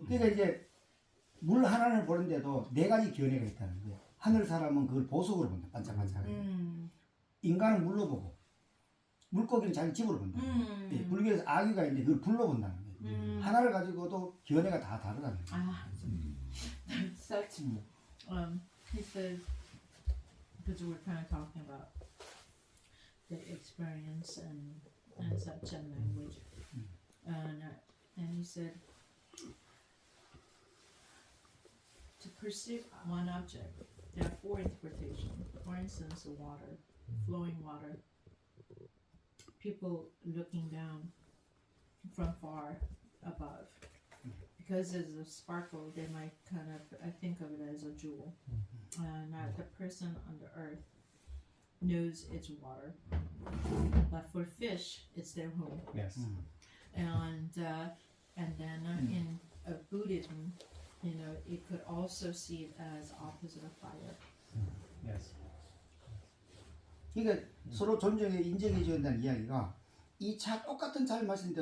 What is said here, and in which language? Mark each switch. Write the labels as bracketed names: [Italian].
[Korean] 그러니까 이제 물 하나를 보는데도 4가지 견해가 있다는 거예요. 하늘 사람은 그걸 보석으로 본다. 반짝반짝하게. 인간은 물로 보고 물고기는 자기 집으로 본다. 예, 불교에서 아기가 있는데 그걸 불로 본다는 거예요. 하나를 가지고도 견해가 다 다르다는 거예요. [English] Such, he says, because we're kind of talking about the experience and such and language, and he said, to perceive one object, there are 4 interpretations. For instance, the water, flowing water. People looking down from far above. Because there's a sparkle, they might kind of think of it as a jewel. Now the person on the earth knows it's water, but for fish, it's their home. Yes. And then in Buddhism, you know, it could also see it as opposite of fire. Yes. [Korean] 그러니까 서로 존중해 인정해 줘야 된다는 이야기가 이 차 똑같은 차를 마시는데